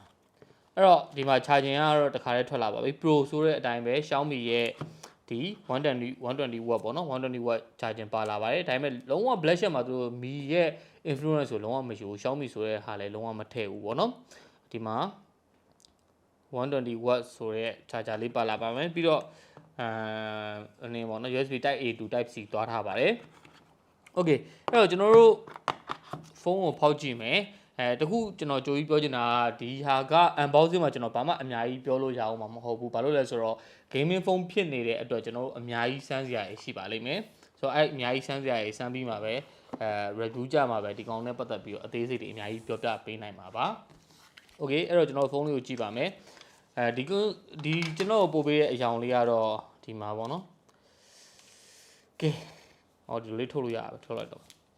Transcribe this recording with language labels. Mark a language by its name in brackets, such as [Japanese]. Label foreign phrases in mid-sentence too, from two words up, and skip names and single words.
[Burmese] အဲ့တော့ဒီမှာ charging ကတော့တခါတည်းထွက်လာပါပြီ Pro ဆိုတဲ့အတိုင်းပဲ Xiaomi ရဲ့ဒီ120 watt ပေါ့နော်120 [English] watt charging [Burmese] ပါလာပါတယ်ဒါပေမဲ့လုံးဝ Blackshot မှာသူတို့မီရဲ့ influence ဆိုလုံးဝမရှိဘူး Xiaomi ဆိုတဲ့ဟာလည်း လုံးဝမထည့်ဘူးပေါ့နော်ဒီမှာ120 watt ဆိုတဲ့ charger လေးပါလာပါမယ်ပြီးတော့အနေပေါ့နော် [English] USB type A to type C [Burmese] သွားထားပါတယ် okay အဲ့တော့ကျွန် တော်တို့ဖုန်းကိုဖောက်ကြည့်မယ်တခုကျွန်တော်ကြိုပြီးပြောချင်တာဒီဟာက unboxing မှာကျွန်တော်ဘာမှအများကြီးပြောလို့ရအောင် မှာမဟုတ်ဘူးဘာလို့လဲဆိုတော့ [English] gaming phone [Burmese] ဖြစ်နေတဲ့အတွက်ကျွန်တော်တို့အများကြီးစမ်းစရာရှိပါလိမ့်မယ်ဆိုတော့အဲ့အများကြီးစမ်းစရာစမ်းပြီးမှာပဲreview ကြမှာပဲဒီကောင်နဲ့ပတ်သက်ပြီးတော့အသေးစိတ်တွေအများကြီးပြောပြပေးနိုင်မှာပါ okay အဲ့တော့ကျွန်တော်ဖုန်းလေးကိုကြည့်ပါမယ်ဒီကျွန်တော်ပို့ပေးတဲ့အကြောင်းလေးကတော့ဒီမှာပေါ့နော်ကဲဟောဒီလေးထုတ်လို့ရပါထုတ်လိုက်တော့